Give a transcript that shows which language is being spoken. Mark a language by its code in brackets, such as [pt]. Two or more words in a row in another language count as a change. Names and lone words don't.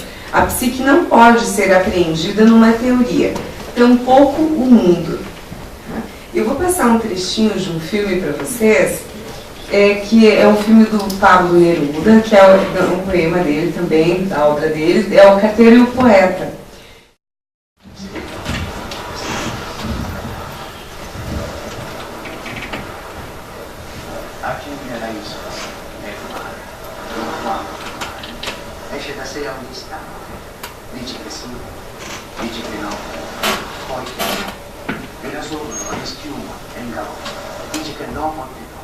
[pt] A psique não pode ser apreendida numa teoria, tampouco o mundo. Eu vou passar um trechinho de um filme para vocês, que é um filme do Pablo Neruda, que é um poema dele também, da obra dele, é O Carteiro e o Poeta. [it] Esce da sé a un istante, dice che sì, dice che no, poi che no, e da solo è schiuma, è in gamba, dice che no, poi no.